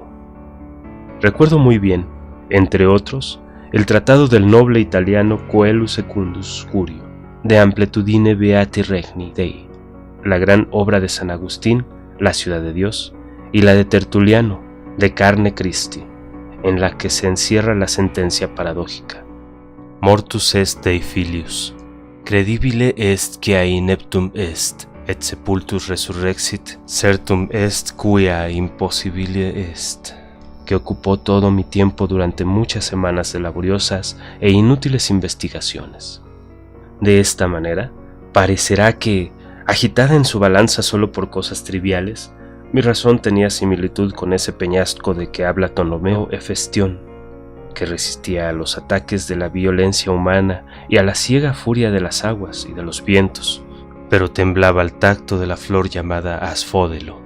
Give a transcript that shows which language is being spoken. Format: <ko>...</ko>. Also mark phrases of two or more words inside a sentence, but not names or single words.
<es>Recuerdo muy bien, entre otros, el tratado del noble italiano Coelho Secundus Curio, de Amplitudine Beati Regni Dei, la gran obra de San Agustín, La ciudad de Dios, y la de Tertuliano, De carne Christi, en la que se encierra la sentencia paradójica:</es> <la>Mortus est Dei filius, credibile est quia ineptum est, et sepultus resurrexit, certum est quia impossibile est,</la> <es>que ocupó todo mi tiempo durante muchas semanas de laboriosas e inútiles investigaciones. De esta manera, parecerá que, agitada en su balanza solo por cosas triviales, mi razón tenía similitud con ese peñasco de que habla Ptolomeo Hefestión, que resistía a los ataques de la violencia humana y a la ciega furia de las aguas y de los vientos, pero temblaba al tacto de la flor llamada asfódelo.</es>